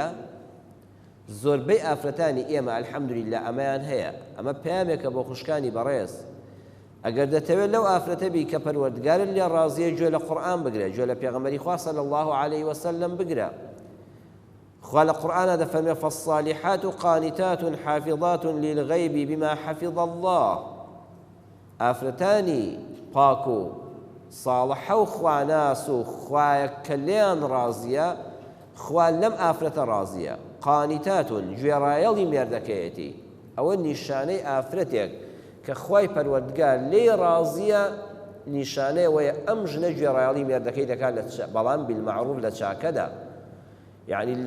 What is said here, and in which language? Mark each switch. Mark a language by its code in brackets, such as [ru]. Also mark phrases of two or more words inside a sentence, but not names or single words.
[ckb] زۆربەی ئافرەتانی ئێمە ئەلحەمدولیللا ئەمەیان هەیە. ئەمە پەیامێکە بۆ خوشکانی بەڕێز. ئەگەر دەتەوێت لەو ئافرەتە بی کە پەروەردگارت لێ ڕازیە، گوێ لە قورئان بگرێ، گوێ لە پێغەمبەری خوا [ar] صلی الله علیه وسلم [ckb] بگرە. خوا لە قورئانە دەفەرمێ [ar] فالصالحات قانتات حافظات للغیب بما حفظ الله. [ckb] ئافرەتانی پاک و ساڵحە و خواناس و خوایە کە لێیان ڕازیە، خوا لەم ئافرەتە ڕازیە. قانتات گوێڕایەڵی مێردەکەیەتی، ئەوە نیشانەی ئافرەتێک کە خوای پەروەردگار لێی ڕازیە نیشانەیەوەیە ئەم ژنە گوێڕایەڵی مێردەکەی دەکات بەڵام بالمەعروف لە چاکەدا یعنی لە